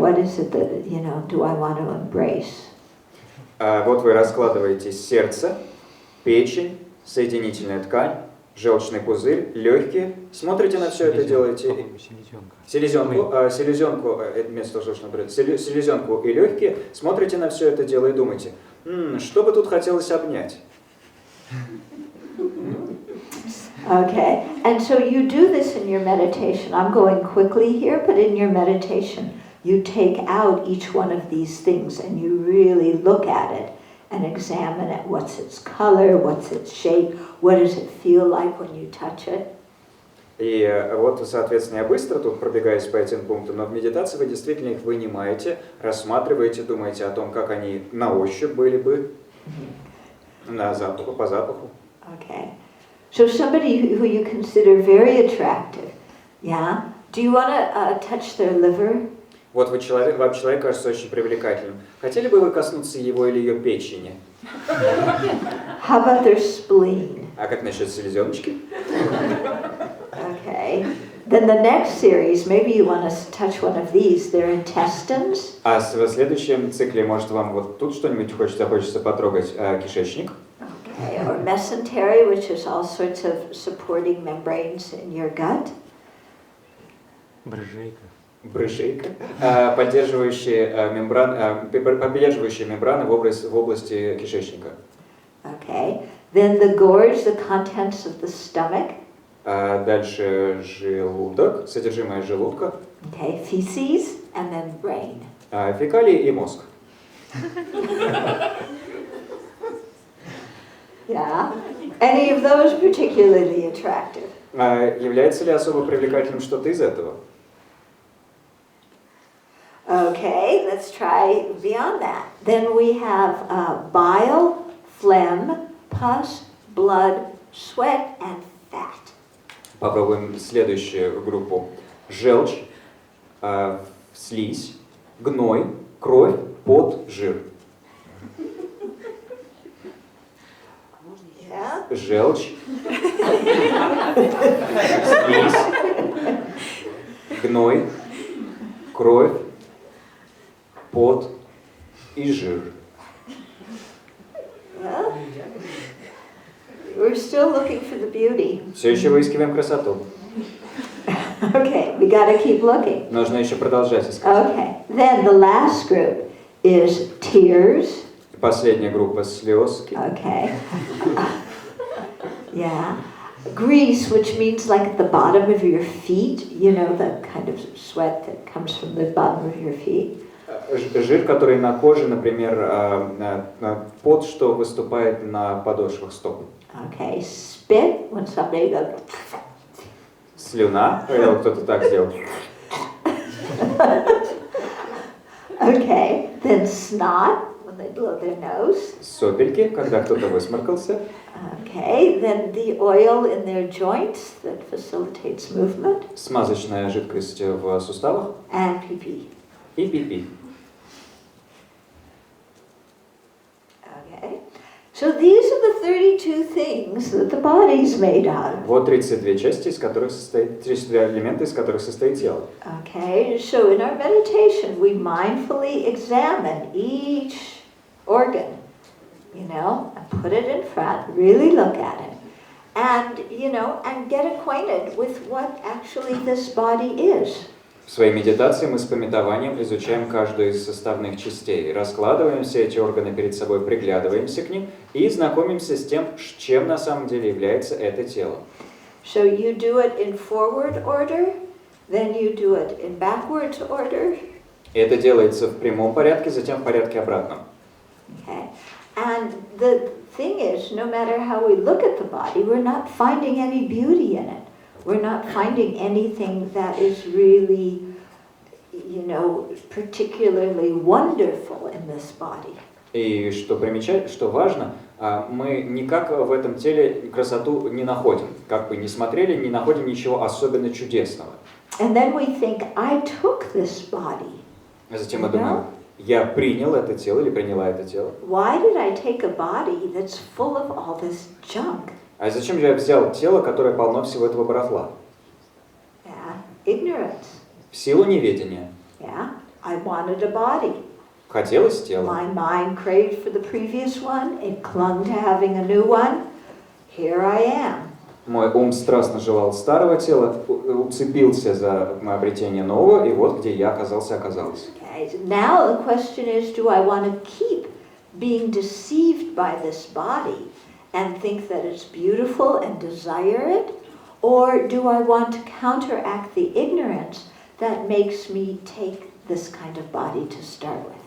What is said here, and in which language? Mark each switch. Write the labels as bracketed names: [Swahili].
[English] What is it that, you know, do I want to embrace? [Russian] Вот вы раскладываете сердце, печень, соединительная ткань, желчный пузырь, легкие. Смотрите на все это, делаете. Селезенку, вместо желчного пузыря, селезенку и легкие. Смотрите на все это дело и думаете, что бы тут хотелось обнять? [English] Okay, and so you do this in your meditation. I'm going quickly here, but in your meditation, you take out each one of these things and you really look at it and examine it. What's its color? What's its shape? What does it feel like when you touch it? [Russian] И вот, соответственно, я быстро тут пробегаюсь по этим пунктам, но в медитации вы действительно их вынимаете, рассматриваете, думаете о том, как они на ощупь были бы, на запаху, по запаху. [English] Okay. So somebody who you consider very attractive, yeah? Do you want to touch their liver? [Russian] Вот вам человек кажется очень привлекательным. Хотели бы вы коснуться его или ее печени? [English] How about their spleen? [Russian] А как насчет селезеночки? [English] Okay. Then the next series, maybe you want to touch one of these, their intestines. [Russian] А в следующем цикле, может, вам вот тут что-нибудь хочется потрогать, кишечник? [English] Okay. Or mesentery, which is all sorts of supporting membranes in your gut. [Russian] Брыжейка. Поддерживающие мембраны в области кишечника. [English] Okay. Then the gorge, the contents of the stomach. [Russian] Дальше желудок, содержимое желудка. [English] Okay. Feces and then brain. [Russian] Фекалии и мозг. [English] Yeah. Any of those particularly attractive? [Russian] Является ли особо привлекательным что-то из этого? [English] Okay, let's try beyond that. Then we have bile, phlegm, pus, blood, sweat, and fat. [Russian] Попробуем следующую группу. Желчь, слизь, гной, кровь, пот, жир. [English] Yeah. [Russian] Желчь, слизь, гной, кровь, пот и жир. [English] Well, we're still looking for the beauty. [Russian] Все еще выискиваем красоту. [English] Okay, we got to keep looking. [Russian] Нужно еще продолжать искать. [English] Okay, then the last group is tears. [Russian] Последняя группа слез. [English] Okay. Yeah. grease, which means like at the bottom of your feet, you know, the kind of sweat that comes from the bottom of your feet. [Russian] Жир, который на коже, например, пот, что выступает на подошвах стоп. [English] Okay, spit, when somebody goes... [Russian] Слюна, когда кто-то так сделал. [English] Okay, then snot, when they blow their nose. [Russian] Сопельки, когда кто-то высморкался. [English] Okay, then the oil in their joints that facilitates movement. [Russian] Смазочная жидкость в суставах. [English] And pee-pee. [Russian] И пипи. [English] Okay, so these are the 32 things that the body is made of. [Russian] Вот 32 части, из которых состоит, 32 элемента, из которых состоит тело. [English] Okay, so in our meditation we mindfully examine each organ, you know, and put it in front, really look at it, and, you know, and get acquainted with what actually this body is. [Russian] В своей медитации мы с памятованием изучаем каждую из составных частей, раскладываем все эти органы перед собой, приглядываемся к ним и знакомимся с тем, чем на самом деле является это тело. [English] So you do it in forward order, then you do it in backwards order. [Russian] И это делается в прямом порядке, затем в порядке обратном. [English] Okay. And the thing is, no matter how we look at the body, we're not finding any beauty in it. We're not finding anything that is really, you know, particularly wonderful in this body. [Russian] И что важно, мы никак в этом теле красоту не находим. Как бы ни смотрели, не находим ничего особенно чудесного. [English] And then we think, I took this body. [Russian] А затем мы думаем, я принял это тело или приняла это тело. [English] Why did I take a body that's full of all this junk? [Russian] А зачем же я взял тело, которое полно всего этого барахла? [English] Yeah, ignorance. [Russian] В силу неведения. [English] Yeah, I wanted a body. [Russian] Хотелось тело. [English] My mind craved for the previous one. It clung to having a new one. Here I am. [Russian] Мой ум страстно желал старого тела, уцепился за обретение нового, и вот где я оказалась. [English] Okay, so now the question is, do I want to keep being deceived by this body and think that it's beautiful and desire it? Or do I want to counteract the ignorance that makes me take this kind of body to start with?